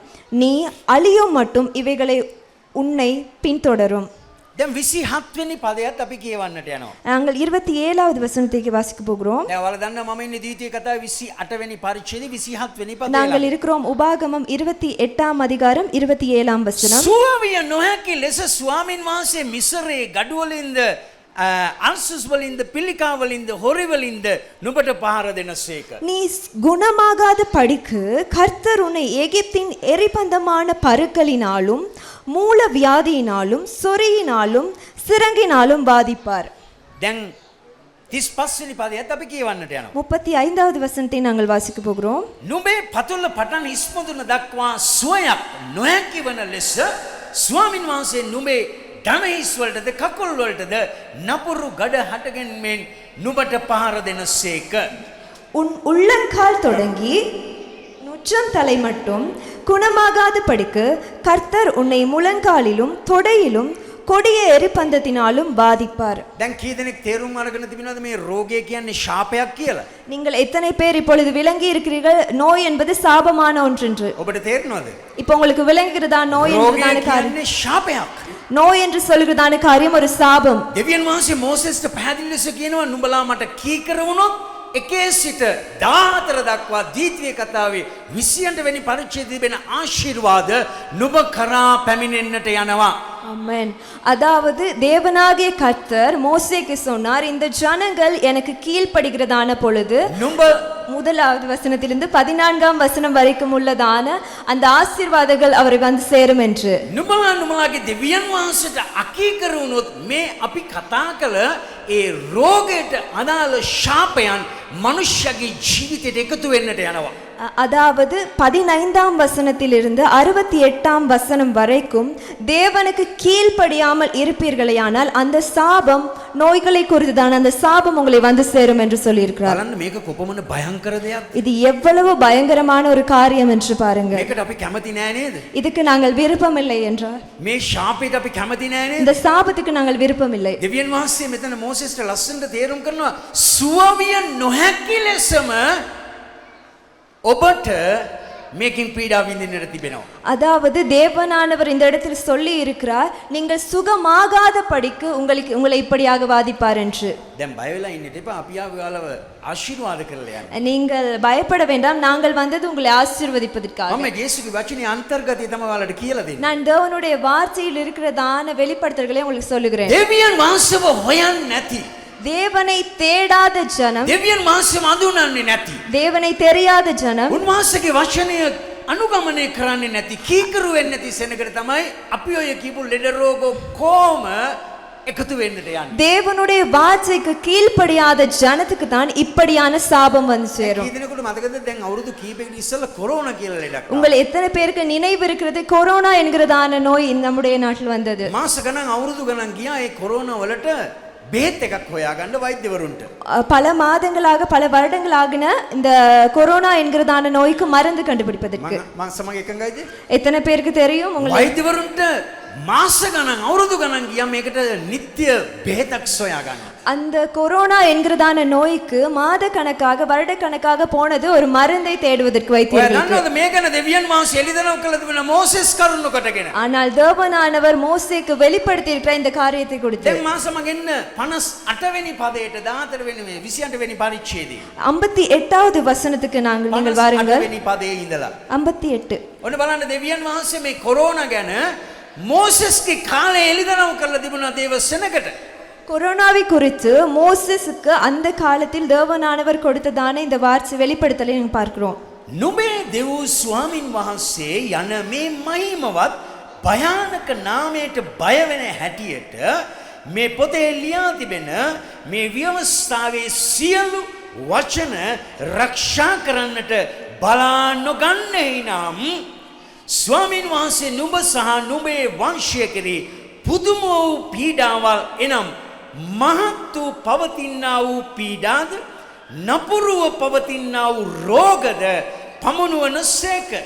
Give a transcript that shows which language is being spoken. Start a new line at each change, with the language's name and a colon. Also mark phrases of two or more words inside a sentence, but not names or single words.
Tamil: நீ அழியும் மட்டும் இவைகளை உன்னை பின்தொடரும்.
Sinhala: දැන් 27 වෙනි පදයත් අපි කියවන්නට යනවා.
Tamil: நாங்கள் 27வது வசனத்தை வாசிக்க போகிறோம்.
Sinhala: දැන් ඔයාලා දන්නවා මම ඉන්නේ ද්විතීය කතාවේ 28 වෙනි පරිච්ඡේදයේ 27 වෙනි පදේ.
Tamil: நாங்கள் இருக்கிறோம் உபாகமம் 28ஆம் அதிகாரம் 27ஆம் வசனம்.
Sinhala: සුවවිය නොහැකි ලෙස ස්වාමින් වහන්සේ මිසරේ ගඩුවලින්ද අල්සස් වලින්ද පිළිකා වලින්ද හොරි වලින්ද නුඹට පහර දෙනසේක.
Tamil: நீ குணமாகாத படிக்கு கர்த்தர் உன்னை எகிப்தின் எரிபந்தமான பருக்களினாலும் மூல வியாதியினாலும் சொறியினாலும் சிரங்கினாலும் பாதிப்பார்.
Sinhala: දැන් 35 වෙනි පදයත් අපි කියවන්නට යනවා.
Tamil: 35வது வசனத்தை நாங்கள் வாசிக்க போகிறோம்.
Sinhala: නුඹේ පතුල පටන් ඉස්පොදුන දක්වා සුවයක් නොහැකි වන ලෙස ස්වාමින් වහන්සේ නුඹේ ධනහිස් වලටද කකුල් වලටද නපුරු ගඩ හටගෙන්මෙන් නුඹට පහර දෙනසේක.
Tamil: உன் உள்ளங்கால் தொடங்கி நுச்சம் தலை மட்டும் குணமாகாத படிக்கு கர்த்தர் உன்னை முழங்காலிலும் தொடையிலும் கொடிய எரிபந்தத்தினாலும் பாதிப்பார்.
Sinhala: දැන් කී දෙනෙක් තේරුම් අරගෙන තිබෙනවද මේ රෝගය කියන්නේ ශාපයක් කියලා?
Tamil: நீங்கள் எத்தனை பேர் இப்பொழுது விளங்கி இருக்கிறீர்கள் நோய் என்பது சாபமான ஒன்று?
Sinhala: ඔබට තේරෙනවද?
Tamil: இப்போ உங்களுக்கு விளங்குகிறதா நோய் என்பதான
Sinhala: රෝගය
Tamil: காரியம்?
Sinhala: කියන්නේ ශාපයක්.
Tamil: நோய் என்று சொல்கிறதான காரியம் ஒரு சாபம்.
Sinhala: දෙවියන් වහන්සේ මෝසෙස්ට පැහැදිලි ලෙස කියනවා නුඹලා මට කීකර වුණොත් එකේ සිට 14 දක්වා ද්විතීය කතාවේ 28 වෙනි පරිච්ඡේදයේ තිබෙන ආශිර්වාද නුඹ කරා පැමිණෙන්නට යනවා.
Tamil: ஆமென். அதாவது தேவனாகிய கர்த்தர் மோசேக்கு சொன்னார், இந்த ஜனங்கள் எனக்கு கீழ்ப்படுகிறதான பொழுது
Sinhala: නුඹ
Tamil: முதலாவது வசனத்திலிருந்து 14ஆம் வசனம் வரைக்கும் உள்ளதான அந்த ஆசீர்வாதங்கள் அவரை வந்து சேரும் என்று.
Sinhala: නුඹලාගේ දෙවියන් වහන්සේට අකීකර වුණොත් මේ අපි කතා කළ ඒ රෝගයට අදාළ ශාපයන් මනුෂ්‍යගේ ජීවිතයට එකතු වෙන්නට යනවා.
Tamil: அதாவது 15ஆம் வசனத்திலிருந்து 68ஆம் வசனம் வரைக்கும் தேவனுக்கு கீழ்ப்படியாமல் இருப்பீர்களேயானால் அந்த சாபம் நோய்களை குறித்துதான் அந்த சாபம் உங்களை வந்து சேரும் என்று சொல்லியிருக்கிறார்.
Sinhala: බලන්න මේක කොපමණ භයංකර දෙයක්.
Tamil: இது எவ்வளவு பயங்கரமான ஒரு காரியம் என்று பாருங்க.
Sinhala: මේකට අපි කැමති නෑ නේද?
Tamil: இதுக்கு நாங்கள் விருப்பமில்லை என்றார்.
Sinhala: මේ ශාපයට අපි කැමති නෑ නේද?
Tamil: இந்த சாபத்துக்கு நாங்கள் விருப்பமில்லை.
Sinhala: දෙවියන් වහන්සේ මෙතන මෝසෙස්ට ලස්සනට තේරුම් කරනවා සුවවිය නොහැකි ලෙසම ඔබට මේකින් පීඩා විඳින්නට තිබෙනවා.
Tamil: அதாவது தேவனானவர் இந்த இடத்தில் சொல்லி இருக்கிறார், நீங்கள் சுகமாகாத படிக்கு உங்களை இப்படியாக வாதிப்பார் என்று.
Sinhala: දැන් බය වෙලා ඉන්නට එපා. අපි ආවලව ආශිර්වාද කරලා යන්න.
Tamil: நீங்கள் பயப்பட வேண்டாம், நாங்கள் வந்தது உங்களை ஆசீர்வதிப்பதற்காக.
Sinhala: මම යේසුගේ වචනේ අන්තර්ගතය තමයි ඔයාලට කියලා දෙන්නේ.
Tamil: நான் தேவனுடைய வார்த்தையில் இருக்கிறதான வெளிப்படுத்தல்களை உங்களுக்கு சொல்லுகிறேன்.
Sinhala: දෙවියන් වහන්සේව හොයන්නේ නැති,
Tamil: தேவனை தேடாத ஜனம்,
Sinhala: දෙවියන් වහන්සේව අඳුනන්නේ නැති,
Tamil: தேவனை தெரியாத ஜனம்,
Sinhala: උන්වහන්සේගේ වචනය අනුගමනය කරන්නේ නැති, කීකරු වෙන්නේ නැති සෙනඟට තමයි අපි ඔය කියපු ලෙඩ රෝග කොම එකතු වෙන්නට යන්නේ.
Tamil: தேவனுடைய வார்த்தைக்கு கீழ்ப்படியாத ஜனத்துக்கு தான் இப்படியான சாபம் வந்து சேரும்.
Sinhala: කී දෙනෙකුට මතකද දැන් අවුරුදු කීපයකට ඉස්සෙල්ලා කොරෝනා කියලා ලෙඩක් ආවා.
Tamil: உங்கள் எத்தனை பேருக்கு நினைவு இருக்கிறது கொரோனா என்கிறதான நோய் நம்முடைய நாட்டில் வந்தது.
Sinhala: මාස ගණන් අවුරුදු ගණන් ගියා ඒ කොරෝනා වලට බෙහෙත් එකක් හොයාගන්න වෛද්‍යවරුන්ට.
Tamil: பல மாதங்களாக பல வருடங்களாகின இந்த கொரோனா என்கிறதான நோய்க்கு மருந்து கண்டுபிடிப்பதற்கு.
Sinhala: මම සමග එකඟයිද?
Tamil: எத்தனை பேருக்கு தெரியும்? உங்களுக்கு
Sinhala: වෛද්‍යවරුන්ට මාස ගණන් අවුරුදු ගණන් ගියා මේකට නිත්‍ය බෙහෙතක් සොයාගන්න.
Tamil: அந்த கொரோனா என்கிறதான நோய்க்கு மாத கணக்காக வருட கணக்காக போனது ஒரு மருந்தை தேடுவதற்கு வைத்தியர்களுக்கு.
Sinhala: ඔයාලා මේ ගැන දෙවියන් වහන්සේ එළිදරව් කළ තිබෙන මෝසෙස් කරුණු කොටගෙන.
Tamil: ஆனால் தேவனானவர் மோசேக்கு வெளிப்படுத்தி இருக்கிற இந்த காரியத்தை கொடுத்து
Sinhala: දැන් මා සමග එන්න 58 වෙනි පදයට 14 වෙනි 28 වෙනි පරිච්ඡේදයේ
Tamil: 58வது வசனத்துக்கு நீங்கள் வாருங்கள்.
Sinhala: 58 වෙනි පදයේ ඉඳලා 58. ඔන්න බලන්න දෙවියන් වහන්සේ මේ කොරෝනා ගැන මෝසෙස්ගේ කාලේ එළිදරව් කරලා තිබුණා දේව සෙනඟට.
Tamil: கொரோனாவை குறித்து மோசேசுக்கு அந்த காலத்தில் தேவனானவர் கொடுத்ததான இந்த வார்த்தை வெளிப்படுத்தலை நாங்கள் பார்க்கிறோம்.
Sinhala: නුඹේ දෙව් ස්වාමින් වහන්සේ යන මේ මහිමවත් භයානක නාමයට බය වෙන හැටියට මේ පොතේ ලියා තිබෙන මේ ව්‍යවස්ථාවේ සියලු වචන රක්ෂා කරන්නට බලා නොගන්නේ නම් ස්වාමින් වහන්සේ නුඹ සහ නුඹේ වංශය කෙරෙහි පුදුම වූ පීඩාවල් එනම් මහත් වූ පවතිනා වූ පීඩාද නපුරුව පවතිනා වූ රෝගද පමුණුවන සේක.